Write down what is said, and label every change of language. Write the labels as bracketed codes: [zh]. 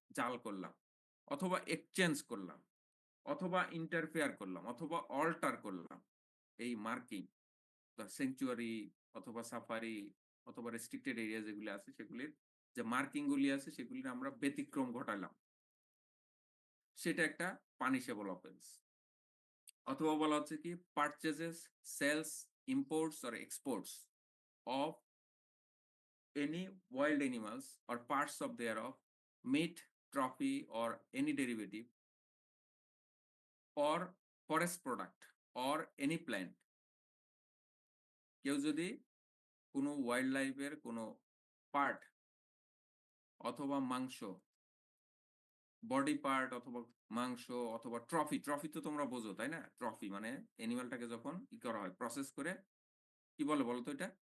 [bn] জাল করলাম অথবা এক্সচেঞ্জ করলাম অথবা ইন্টারফেয়ার করলাম অথবা অল্টার করলাম এই মার্কিং, স্যাংচুয়ারি অথবা সাফারি অথবা রেস্ট্রিক্টেড এরিয়া যেগুলি আছে সেগুলির যে মার্কিং গুলি আছে সেগুলির আমরা ব্যতিক্রম ঘটালাম, সেটা একটা পানিশেবল অফেন্স। অথবা বলা হচ্ছে কি [en] Purchases, sales, imports or exports of any wild animals or parts of thereof, meat, trophy, or any derivative, or forest product, or any plant. [bn] কেউ যদি কোনো ওয়াইল্ড লাইফের কোনো পার্ট অথবা মাংস, বডি পার্ট অথবা মাংস অথবা ট্রফি তো তোমরা বোঝো, তাই না? ট্রফি মানে অ্যানিমালটাকে যখন ই করা হয়, প্রসেস করে, কি বলে বলো তো এটা?